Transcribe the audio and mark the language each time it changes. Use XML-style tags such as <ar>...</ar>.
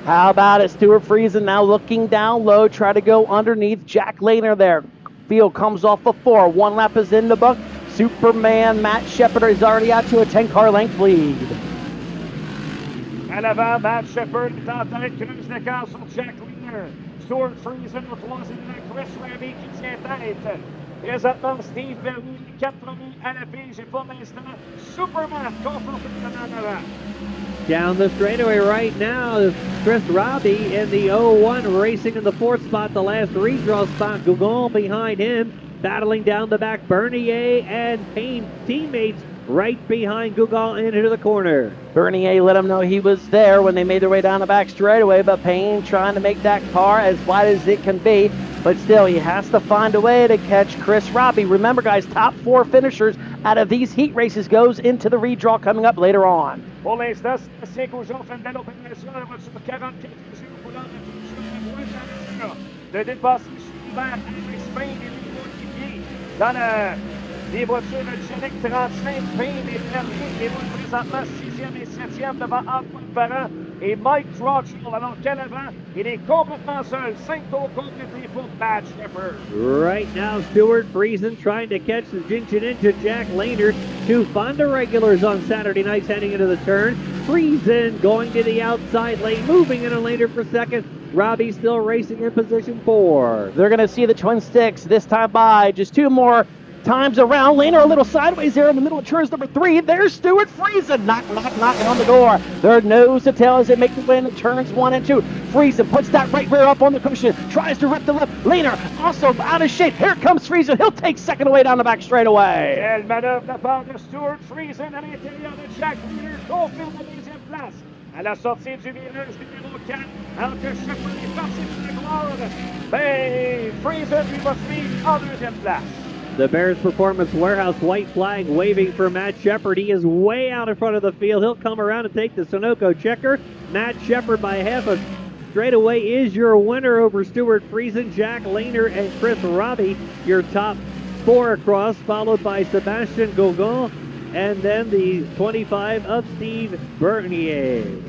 <en>How about it? Stuart Friesen now looking down low, try to go underneath Jack Lehner there. Field comes off the 4. 1 lap is in the book. Superman Matt Shepard is already out to a 10-car length lead.</en> <fr>À l'avant, Matt Shepard est en tête, creuse l'écart sur Jack Lehner. Stuart Friesen au 3e rang, Chris Raby qui tient tête. Présentement, Steve Bernier, 4 premiers à la pige et pour l'instant, Superman confortablement en avant.</fr> <en>Down the straightaway right now, Chris Raby in the 01 racing in the 4th spot, the last redraw spot. Gougon behind him, battling down the back. Bernier and Payne teammates right behind Gougon into the corner. Bernier let him know he was there when they made their way down the back straightaway, but Payne trying to make that car as wide as it can be. But still, he has to find a way to catch Chris Raby. Remember, guys, top 4 finishers out of these heat races goes into the redraw coming up later on.</en> <fr>Pour l'instant, Sébastien Goujon fait une belle opération à la voiture 44 jours pour l'heure de dépasser Schubert, Alex Payne et les coéquipiers dans les voitures de Genic 35, Payne et Bernier qui roulent présentement 6e et 7e devant Antoine Parent et Mike Troutshold. Alors qu'à l'avant, il est complètement seul. 5 tours complétés pour Matt Shepard.</fr> <en>Right now, Stuart Friesen trying to catch the Ginger Ninja Jack Lehner. 2 Fonda regulars on Saturday nights heading into the turn. Friesen going to the outside lane, moving in a Lehner for second. Robbie still racing in position 4. They're going to see the Twin Sticks this time by just 2 more times around. Lehner a little sideways there in the middle of turns number 3. There's Stuart Friesen. Knocking on the door. They're nose to tail as they make the way into turns 1 and 2. Friesen puts that right rear up on the cushion. Tries to rip the left. Lehner also out of shape. Here comes Friesen. He'll take second away down the back straightaway.</en> <fr>Quelle manœuvre de la part de Stuart Friesen à l'intérieur de Jack Lehner. Confirme la deuxième place. À la sortie du virage numéro 4, alors que Shepard est parti pour la gloire, ben, Friesen lui va suivre en deuxième place.</fr> <en>The Bears Performance Warehouse white flag waving for Matt Shepard. He is way out in front of the field. He'll come around and take the Sunoco checker. Matt Shepard by half a straightaway is your winner over Stuart Friesen, Jack Lehner, and Chris Robbie. Your top 4 across, followed by Sebastian Gauguin, and then the 25 of Steve Bernier.</en>